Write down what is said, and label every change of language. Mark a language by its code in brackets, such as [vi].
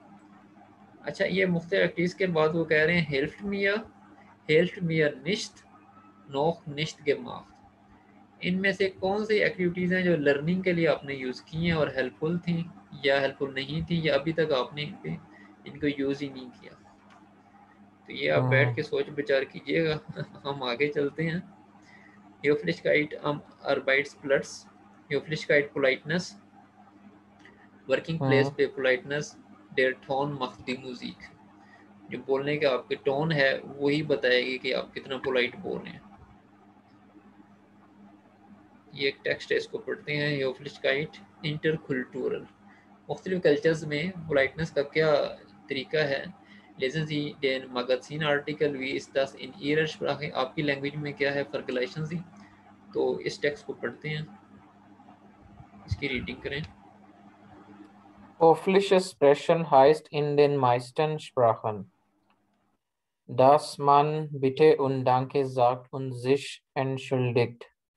[hi] अच्छा, ये मुख्तलिफ एक्टिविटीज़ के बाद वो कह रहे हैं [de] hilft mir nicht noch nicht gemacht। [hi] इनमें से कौन सी एक्टिविटीज़ हैं जो लर्निंग के लिए आपने यूज़ की हैं और हेल्पफुल थी या हेल्पफुल नहीं थी, या अभी तक आपने इनको यूज़ ही नहीं किया। तो ये आप बैठ के सोच विचार कीजिएगा। हम आगे चलते हैं। [de] Höflichkeit am Arbeitsplatz, Höflichkeit, Politeness, [hi] working place पे politeness, [de] देयर टोन macht die Musik। [hi] जो बोलने का आपके टोन है वही बताएगी कि आप कितना पोलाइट बोल रहे हैं। ये एक टेक्स्ट है, इसको पढ़ते हैं। [de] Höflichkeit interkulturell, [hi] मुख्तलिफ कल्चर्स में पोलाइटनेस का क्या तरीका है। [de] Lesen Sie den Magazin-Artikel, wie ist das in Ihrer Sprache, [hi] आपकी लैंग्वेज में क्या है, [de] फर्गुलेशन सी। [hi] तो इस टेक्स्ट को पढ़ते हैं, इसकी रीडिंग करें। [de] Höfliche Sprechen heißt in den meisten Sprachen, dass man bitte und danke sagt und sich entschuldigt.